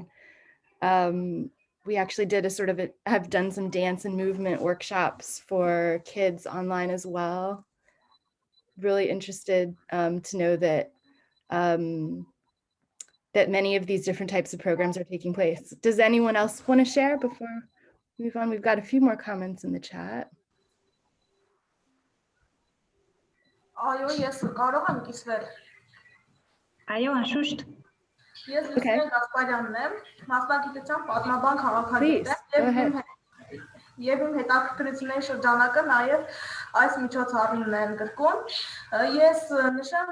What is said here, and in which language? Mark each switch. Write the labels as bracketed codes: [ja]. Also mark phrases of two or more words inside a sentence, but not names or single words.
[en] We actually did have done some dance and movement workshops for kids online as well. Really interested to know that that many of these different types of programs are taking place. Does anyone else want to share before we move on? We've got a few more comments in the chat. [hy] Այո, ես կարող եմ կիսվել։ Այո, անշուշտ։ Ես Լուսինե Գասպարյանն եմ, մասնագիտությամբ պատմաբան քաղաքագետ եմ եւ իմ Եվ իմ հետաքրքրությունների շրջանակը նաև այս միջոցառումն է ընդգրկում։ Ես նշեմ,